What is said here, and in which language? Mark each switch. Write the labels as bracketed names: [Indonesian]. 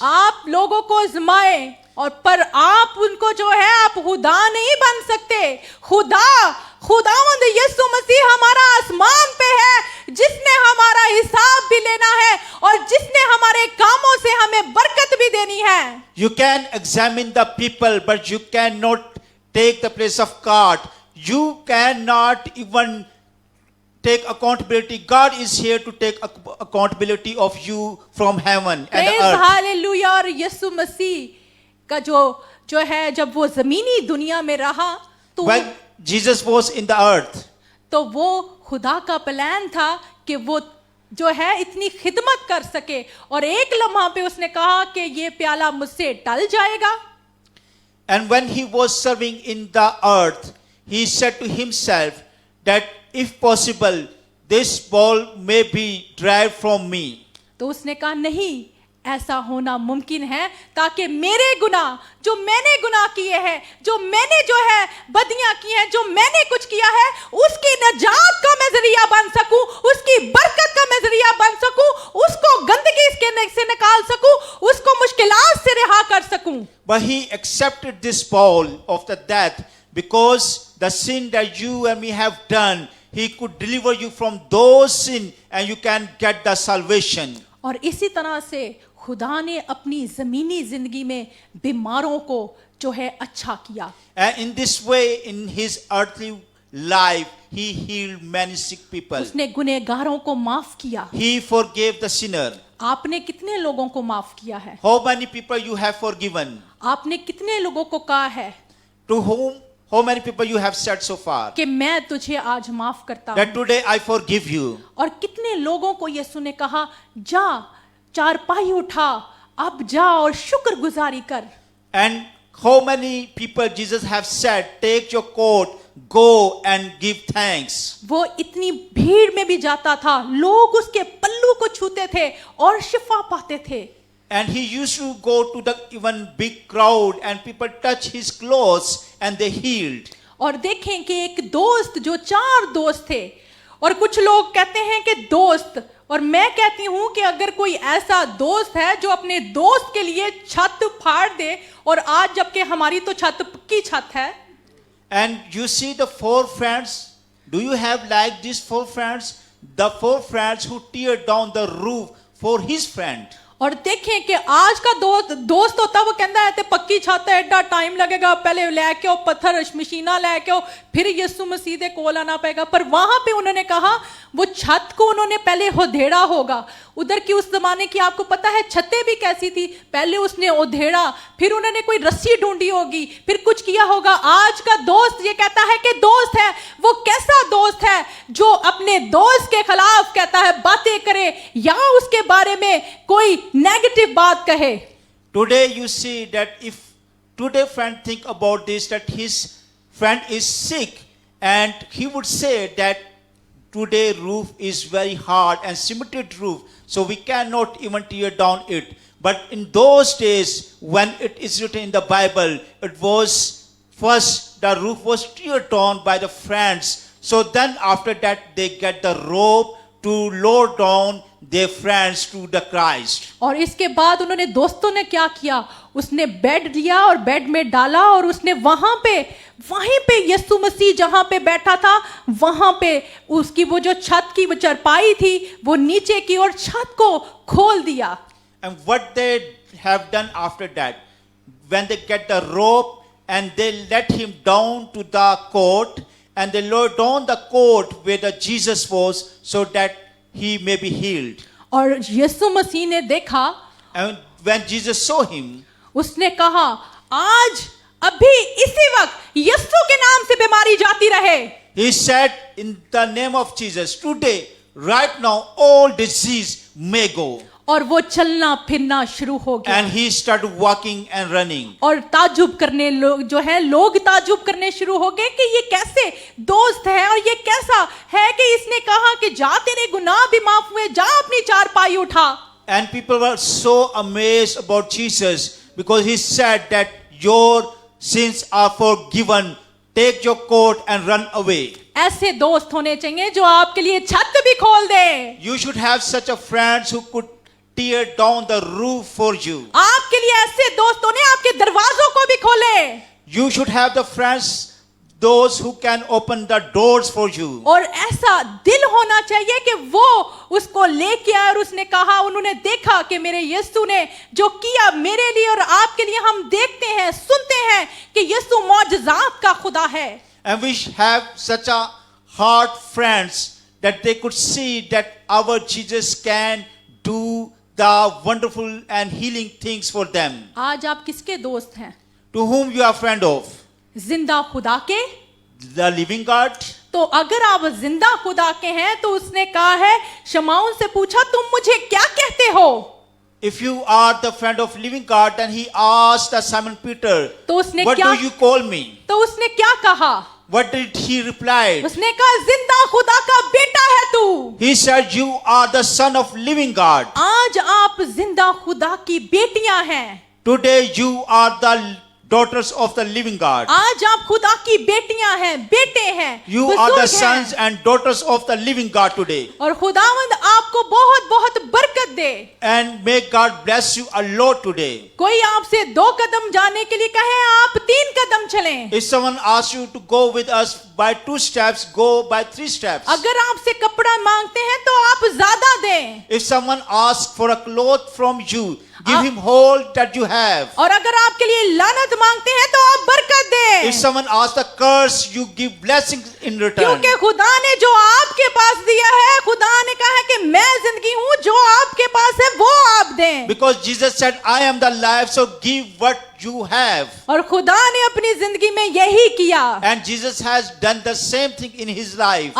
[Hindi] आप लोगों को आजमाए और पर आप उनको जो है आप खुदा नहीं बन सकते। खुदावंद यीशु मसीह हमारा आसमान पे है, जिसने हमारा हिसाब भी लेना है और जिसने हमारे कामों से हमें बरकत भी देनी है। [English] You can examine the people, but you cannot take the place of God. You cannot even take accountability. God is here to take accountability of you from heaven and praise earth. [Hindi] Hallelujah. और यीशु मसीह का जो है जब वो जमीनी दुनिया में रहा तो [English] When Jesus was in the earth, [Hindi] तो वो खुदा का प्लान था कि वो जो है इतनी खिदमत कर सके। और एक लम्हा पे उसने कहा कि ये प्याला मुझसे टल जाएगा। [English] and when he was serving in the earth, he said to himself that if possible, this bowl may be dried from me. [Hindi] तो उसने कहा नहीं, ऐसा होना मुमकिन है ताकि मेरे गुनाह जो मैंने गुनाह किए हैं, जो मैंने जो है बदियां की हैं, जो मैंने कुछ किया है, उसकी नजात का मैं जरिया बन सकूं, उसकी बरकत का मैं जरिया बन सकूं, उसको गंदगी से निकाल सकूं, उसको मुश्किलात से रिहा कर सकूं। [English] But he accepted this bowl of the death because the sin that you and me have done, he could deliver you from those sin and you can get the salvation. [Hindi] और इसी तरह से खुदा ने अपनी जमीनी जिंदगी में बीमारों को जो है अच्छा किया। [English] And in this way, in his earthly life, he healed many sick people. [Hindi] उसने गुनहगारों को माफ किया। [English] He forgave the sinner. [Hindi] आपने कितने लोगों को माफ किया है? [English] How many people you have forgiven? [Hindi] आपने कितने लोगों को कहा है [English] To whom? How many people you have said so far? [Hindi] कि मैं तुझे आज माफ करता [English] That [Hindi] हूं? [English] today I forgive you. [Hindi] और कितने लोगों को यीशु ने कहा जा चारपाई उठा, अब जा और शुक्रगुजारी कर। [English] And how many people Jesus have said, take your coat, go and give thanks. [Hindi] वो इतनी भीड़ में भी जाता था, लोग उसके पल्लू को छूते थे और शिफा पाते थे। [English] And he used to go to the even big crowd and people touch his clothes and they healed. [Hindi] और देखें कि एक दोस्त जो 4 दोस्त थे, और कुछ लोग कहते हैं कि दोस्त, और मैं कहती हूं कि अगर कोई ऐसा दोस्त है जो अपने दोस्त के लिए छत फाड़ दे, और आज जबकि हमारी तो छत पक्की छत है। [English] And you see the 4 friends. Do you have like these 4 friends? The 4 friends who tear down the roof for his friend. [Hindi] और देखें कि आज का दोस्त होता वो कहता है ते पक्की छत है, एडा टाइम लगेगा, पहले लेके आओ पत्थर मशीना लेके आओ, फिर यीशु मसीह दे कोल आना पड़ेगा। पर वहां पे उन्होंने कहा वो छत को उन्होंने पहले उधेड़ा होगा। उधर की उस जमाने की आपको पता है छतें भी कैसी थी, पहले उसने उधेड़ा, फिर उन्होंने कोई रस्सी ढूंढी होगी, फिर कुछ किया होगा। आज का दोस्त ये कहता है कि दोस्त है, वो कैसा दोस्त है जो अपने दोस्त के खिलाफ कहता है बातें करे या उसके बारे में कोई नेगेटिव बात कहे। [English] Today you see that if today friend think about this, that his friend is sick and he would say that today roof is very hard and cemented roof, so we cannot even tear down it. But in those days, when it is written in the Bible, it was first the roof was teared down by the friends. So then after that, they get the rope to lower down their friends to the Christ. [Hindi] और इसके बाद उन्होंने दोस्तों ने क्या किया, उसने bed लिया और बेड में डाला और उसने वहीं पे यीशु मसीह जहां पे बैठा था वहां पे उसकी वो जो छत की वो चरपाई थी वो नीचे की और छत को खोल दिया. [English] And what they have done after that, when they get the rope and they let him down to the court and they lower down the court where the Jesus was so that he may be healed. [Hindi] और यीशु मसीह ने देखा, [English] And when Jesus saw him, [Hindi] उसने कहा आज अभी इसी वक्त यीशु के नाम से बीमारी जाती रहे. [English] he said, in the name of Jesus, today, right now, all disease may go. [Hindi] और वो चलना फिरना शुरू हो गया. [English] And he started walking and running. [Hindi] और ताजुब करने लोग ताजुब करने शुरू हो गए कि ये कैसे दोस्त है और ये कैसा है कि इसने कहा कि जा तेरे गुनाह भी माफ हुए, जा अपनी चारपाई उठा. [English] And people were so amazed about Jesus because he said that your sins are forgiven. Take your coat and run away. [Hindi] ऐसे दोस्त होने चाहिए जो आपके लिए छत भी खोल दे. [English] You should have such a friends who could tear down the roof for you. [Hindi] आपके लिए ऐसे दोस्त होने आपके दरवाजों को भी खोले. [English] You should have the friends, those who can open the doors for you. [Hindi] और ऐसा दिल होना चाहिए कि वो उसको लेके आए और उसने कहा, उन्होंने देखा कि मेरे यीशु ने जो किया मेरे लिए और आपके लिए, हम देखते हैं सुनते हैं कि यीशु मौजज़ात का खुदा है. [English] And we have such a heart friends that they could see that our Jesus can do the wonderful and healing things for them. [Hindi] आज आप किसके दोस्त हैं? [English] To whom you are friend of? [Hindi] जिंदा खुदा के. [English] The living God. [Hindi] तो अगर आप जिंदा खुदा के हैं तो उसने कहा है, शमाउन से पूछा तुम मुझे क्या कहते हो? [English] If you are the friend of living God, then he asked the Simon Peter, [Hindi] तो उसने [English] what [Hindi] क्या [English] do you call me? [Hindi] तो उसने क्या कहा? [English] What did he reply? [Hindi] उसने कहा जिंदा खुदा का बेटा है तू. [English] He said, you are the son of living God. [Hindi] आज आप जिंदा खुदा की बेटियां हैं. [English] Today you are the daughters of the living God. [Hindi] आज आप खुदा की बेटियां हैं, बेटे हैं, [English] You are [Hindi] बुजुर्ग [English] the sons [Hindi] हैं. [English] and daughters of the living God today. [Hindi] और खुदावंद आपको बहुत बहुत बरकत दे. [English] And may God bless you a lot today. [Hindi] कोई आपसे 2 कदम जाने के लिए कहे, आप 3 कदम चलें. [English] If someone asks you to go with us by 2 steps, go by 3 steps. [Hindi] अगर आपसे कपड़ा मांगते हैं तो आप ज्यादा दें. [English] If someone asks for a cloth from you, give him all that you have. [Hindi] और अगर आपके लिए लानत मांगते हैं तो आप बरकत दें. [English] If someone asks a curse, you give blessings in return. [Hindi] क्योंकि खुदा ने जो आपके पास दिया है, खुदा ने कहा है कि मैं जिंदगी हूं, जो आपके पास है वो आप दें. [English] Because Jesus said, I am the life, so give what you have. [Hindi] और खुदा ने अपनी जिंदगी में यही किया. [English] And Jesus has done the same thing in his life.